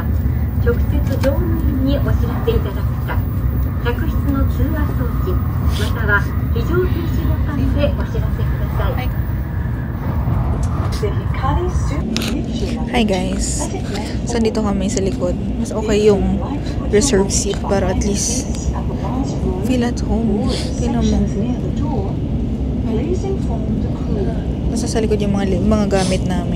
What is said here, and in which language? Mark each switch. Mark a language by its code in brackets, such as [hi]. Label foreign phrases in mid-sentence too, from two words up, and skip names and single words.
[ja] 直接乗務員にお知らせいただくか客室の通話装置または非常停止ボタンでお知らせください。 [en] Hi guys. [tl] So, dito kami sa likod. Mas okay yung [en] reserve seat [tl] para at least [en] feel at home. [tl] Tingnan mo. Basta sa likod yung mga gamit namin.